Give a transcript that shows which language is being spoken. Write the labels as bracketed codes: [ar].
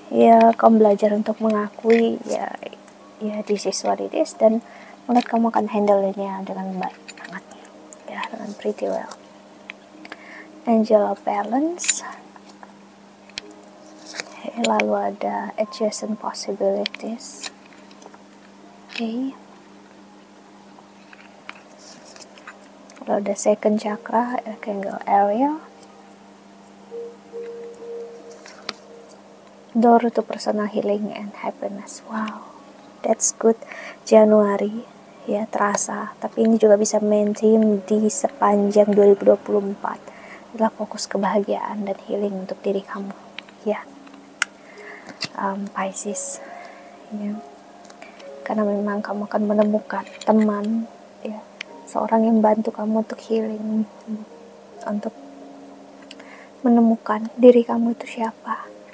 [id] Ya, kamu belajar untuk mengakui, ya [en] this is what it is, [id] dan melihat kamu akan handle-nya dengan baik banget, ya, dengan [en] pretty well. Angel of Balance. [id] Lalu ada [en] adjacent possibilities. [id] Oke. Lalu ada second chakra, Archangel Ariel. [en] Door to personal healing and happiness. Wow, that's good. [id] Januari, ya, terasa. Tapi ini juga bisa maintain di sepanjang 2024. Adalah fokus kebahagiaan dan healing untuk diri kamu, ya, Pisces, ya. Karena memang kamu akan menemukan teman, ya, seorang yang bantu kamu untuk healing, untuk menemukan diri kamu itu siapa.